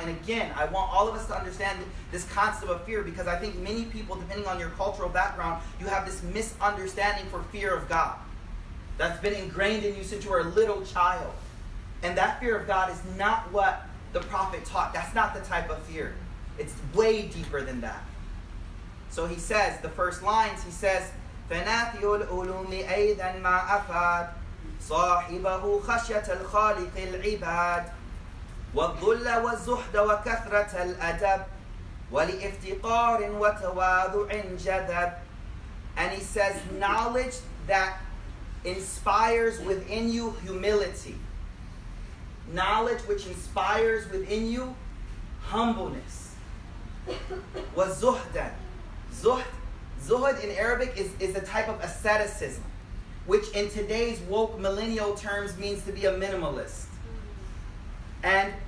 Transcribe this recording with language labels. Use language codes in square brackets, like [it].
[en] And again, I want all of us to understand this concept of fear, because I think many people, depending on your cultural background, you have this misunderstanding for fear of God that's been ingrained in you since you were a little child. And that fear of God is not what the Prophet taught. That's not the type of fear. It's way deeper than that. So he says, the first lines, he says, [ar] فَنَافِيُ الْعُلُومِ أَيْضًا مَا أَفَادْ صَاحِبَهُ خَشْيَةَ الْخَالِقِ الْعِبَادِ وَالذُّلَّ وَالزُّهْدَ وَكَثْرَةَ الْأَدَبِ وَلِإِفْتِقَارٍ وَتَوَاضُعٍ جَذَبٍ. [en] And he says, knowledge that inspires within you humility. Knowledge which inspires within you humbleness. [ar] وَالزُّهْدَ. [en] Zuhd in Arabic is a type of asceticism, which in today's woke millennial terms means to be a minimalist. And